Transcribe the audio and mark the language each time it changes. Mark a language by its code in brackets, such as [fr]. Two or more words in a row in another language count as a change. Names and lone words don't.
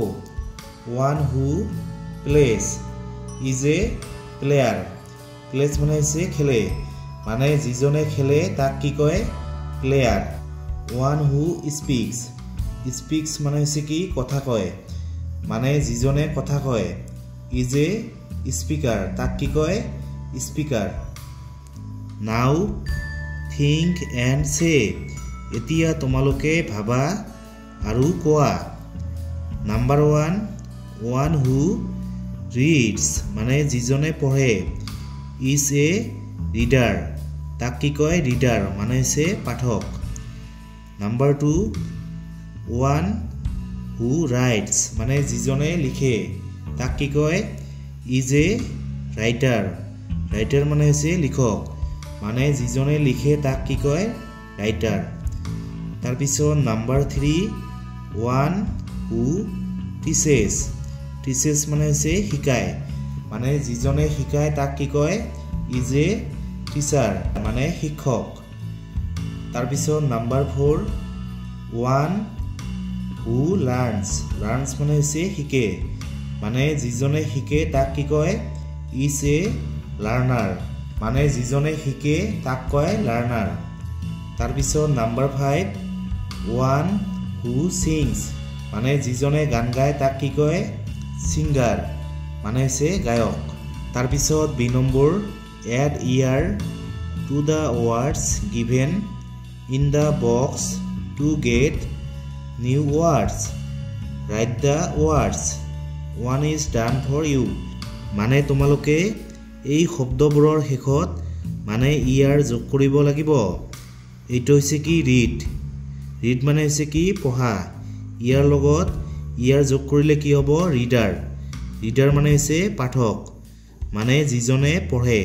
[en] one who plays is a player plays [as] মানে হৈছে খেলে মানে যিজনে খেলে তাক কি কয় প্লেয়াৰ। [en] one who speaks [as] মানে হৈছে কি কথা কয় মানে যিজনে কথা কয়। [en] is a speaker [as] তাক কি কয় স্পিকাৰ। [en] নাও think and say. [as] এতিয়া তোমালোকে ভাবা আৰু কোৱা। নাম্বাৰ 1 [en] one who reads [as] মানে যিজনে পঢ়ে [en] is a reader [as] তাক কি কয় ৰিডাৰ মানে হৈছে পাঠক। নাম্বাৰ 2 [en] one who writes [as] মানে যিজনে লিখে তাক কি কয় [en] is a writer writer [as] মানে হৈছে লিখক মানে যিজনে লিখে তাক কি কয় writer। তাৰ পিছত নাম্বাৰ 3 [en] one who teaches teaches [as] মানে হৈছে শিকায় মানে যিজনে শিকায় তাক কি কয় [en] is a teacher [as] মানে শিক্ষক। তাৰ পিছত নাম্বাৰ 4 [en] one who learns learns [as] মানে হৈছে শিকে মানে যিজনে শিকে তাক কি কয় [en] is a learner [as] মানে যিজনে শিকে তাক কয় learner। তাৰ পিছত নাম্বাৰ 5 [en] one who sings [as] মানে যিজনে গান গায় তাক কি কয় singer মানে হৈছে গায়ক। তাৰ পিছত বি নম্বৰ [en] add ear to the words given in the box to get new words write the words one is done for you [as] মানে তোমালোকে এই শব্দবোৰৰ শেষত মানে ইয়াৰ যোগ কৰিব লাগিব। এইটো হৈছে কি ৰিড ৰিড মানে হৈছে কি পঢ়া ইয়াৰ লগত ইয়াৰ যোগ কৰিলে কি হ'ব ৰিডাৰ ৰিডাৰ মানে হৈছে পাঠক মানে যিজনে পঢ়ে।